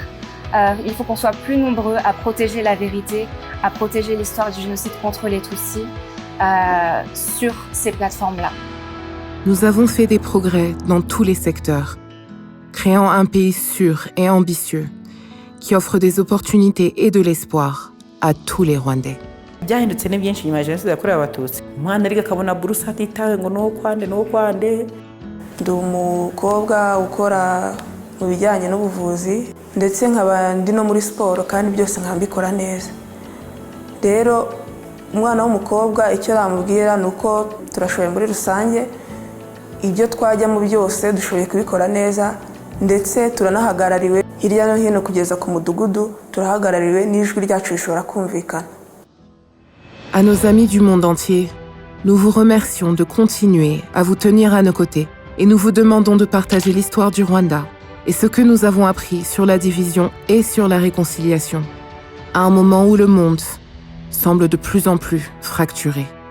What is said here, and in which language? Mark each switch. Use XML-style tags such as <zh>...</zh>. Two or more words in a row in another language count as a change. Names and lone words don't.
<fr>Il faut qu'on soit plus nombreux à protéger la vérité, à protéger l'histoire du génocide contre les Tutsis sur ces plateformes-là. Nous avons fait des progrès dans tous les secteurs, créant un pays sûr et ambitieux qui offre des opportunités et de l'espoir à tous les Rwandais.</fr> <rw>byahindutse ni byinshi nyuma ya jenoside yakorewe abatutsi. Umwana ariko akabona buruse atitawe ngo no kwande. Ndi umukobwa ukora mu bijyanye n'ubuvuzi ndetse nkaba ndi no muri siporo kandi byose nkambikora neza. Rero umwana w'umukobwa icyo namubwira nuko turashoboye muri rusange, ibyo twajyamo byose dushoboye kubikora neza ndetse turanahagarariwe hirya no hino kugeza ku mudugudu, turahagarariwe n'ijwi ryacu rishobora kumvikana.</rw> <fr>À nos amis du monde entier, nous vous remercions de continuer à vous tenir à nos côtés et nous vous demandons de partager l'histoire du Rwanda et ce que nous avons appris sur la division et sur la réconciliation, à un moment où le monde semble de plus en plus fracturé.</fr>